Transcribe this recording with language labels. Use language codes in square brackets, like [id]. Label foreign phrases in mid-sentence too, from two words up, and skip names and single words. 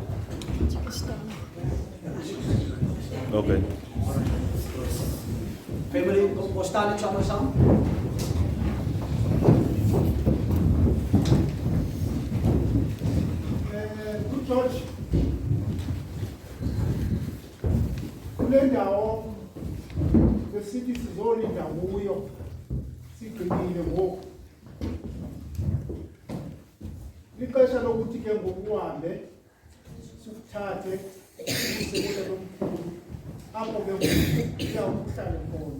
[af] Okay. Family, ons staan net saam. [en] Good George, [xh] kule ndawo besithi sizolinda kuyo sigcinile ngoku. Ixesha lokuthi ke ngoku uhambe sikuthathe sikuse lomkhulu apho ke uyawuhlala khona.